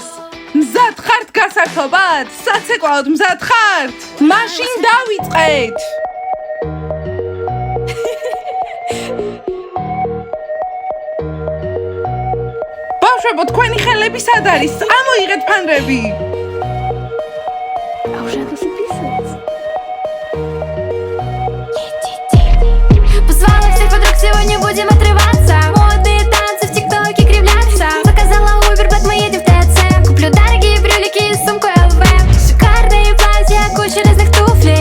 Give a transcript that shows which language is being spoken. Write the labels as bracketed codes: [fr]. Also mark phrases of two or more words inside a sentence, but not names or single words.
[ka] მზად ხართ გასართობად? საცეკვაოდ მზად ხართ? მაშინ დავიწყეთ. ბავშვებო, თქვენი ხელები სად არის? ამოიღეთ ფანრები. [ru] А уже надо записываться. Позвала всех подруг, сегодня будем отрываться. Модные танцы в тиктоке кривляться. Заказала Uber, блядь, мы едем в ТЦ. Куплю дорогие брюлики и сумку ЛВ. Шикарные платья, куча разных туфлей.